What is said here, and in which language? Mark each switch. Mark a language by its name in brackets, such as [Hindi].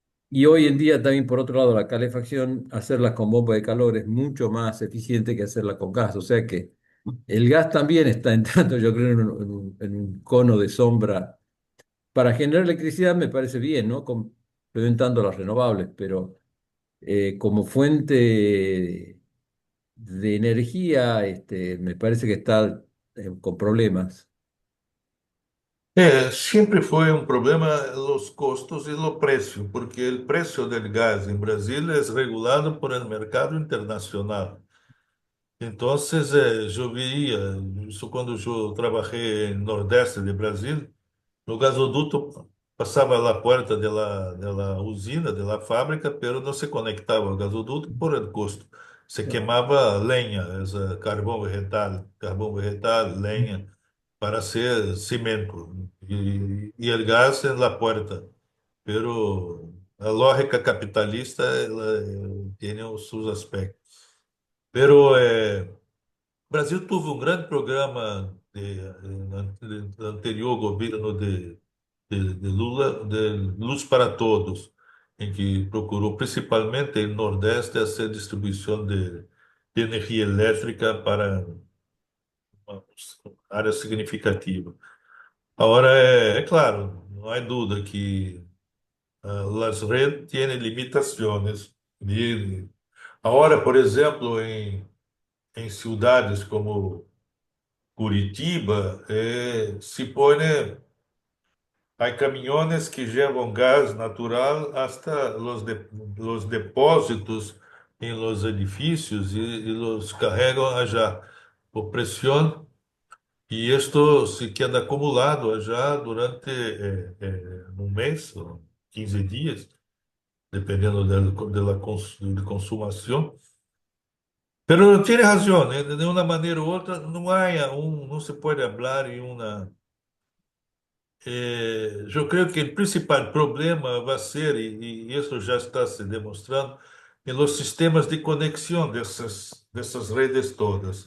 [Spanish] Y hoy en día también, por otro lado, la calefacción, hacerla con bomba de calor es mucho más eficiente que hacerla con gas. O sea que el gas también está entrando, yo creo, en un cono de sombra. Para generar electricidad me parece bien, ¿no? Complementando las renovables, pero como fuente de energía, me parece que está con problemas. [Portuguese] Sempre foi um problema os custos e o preço, porque o preço do gás em Brasil é regulado [Spanish] por el mercado internacional. [Portuguese] Então, eu veía, isso quando eu trabalhei no Nordeste de Brasil, no gasoduto passava a porta da usina, da fábrica, pero não se conectava ao gasoduto [Spanish] por el custo. [Portuguese] Se queimava lenha, carvão vegetal, lenha, [Spanish] para hacer cimento y el gas en la puerta. Pero la lógica capitalista tiene sus aspectos. [Portuguese] Pero Brasil tuvo um grande programa no anterior governo de Lula, de Luz para Todos, em que procurou principalmente no Nordeste essa distribuição de energia elétrica para uma área significativa. Agora, é claro, não há dúvida que as redes têm limitações. Agora, por exemplo, em cidades como Curitiba, se põe, há caminhões que levam gás natural [Spanish] hasta los depósitos [Portuguese] em los edifícios e los carregam allá por pressão. E isto se queda acumulado já durante um mês, ou 15 dias, dependendo da consumação. [Spanish] Pero tiene razón, de una manera u otra no hay aún, no se puede hablar en una. Yo creo que el principal problema va a ser, y eso ya está se demostrando, en los sistemas de conexión de esas redes todas.